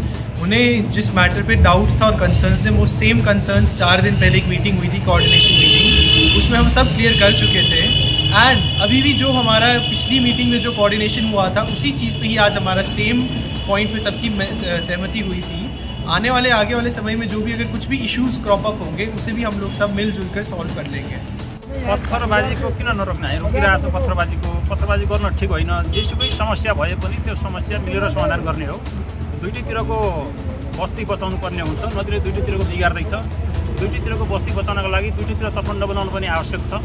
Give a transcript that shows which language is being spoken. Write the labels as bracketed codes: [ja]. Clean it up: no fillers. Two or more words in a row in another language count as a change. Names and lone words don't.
[hi] उन्हें जिस मैटर पे डाउट था और कंसर्न्स थे, वो [en] same concerns [hi] 4 दिन पहले एक मीटिंग हुई थी, [en] coordination meeting, [hi] उसमें हम सब क्लियर कर चुके थे। एंड अभी भी जो हमारा पिछली मीटिंग में जो कोऑर्डिनेशन हुआ था, उसी चीज़ पे ही आज हमारा [en] same point [hi] पे सबकी सहमति हुई थी। आने वाले आगे वाले समय में जो भी अगर कुछ भी [en] issues crop up [hi] होंगे, उसे भी हम लोग सब मिलजुल कर सॉल्व कर लेंगे। [ne] पत्थरबाजीको किन नरोक्ने, रोकिरहेको छ पत्थरबाजी गर्न ठिक होइन। जेसुकै समस्या भए पनि त्यो समस्या मिलेर समाधान गर्ने हो। दुईटैतिरको बस्ती बचाउनु पर्ने हुन्छ, नत्र दुईटैतिरको बिगार्दैछ। दुईटैतिरको बस्ती बचाउनको लागि दुईटैतिर तटबन्ध बनाउनु पनि आवश्यक छ।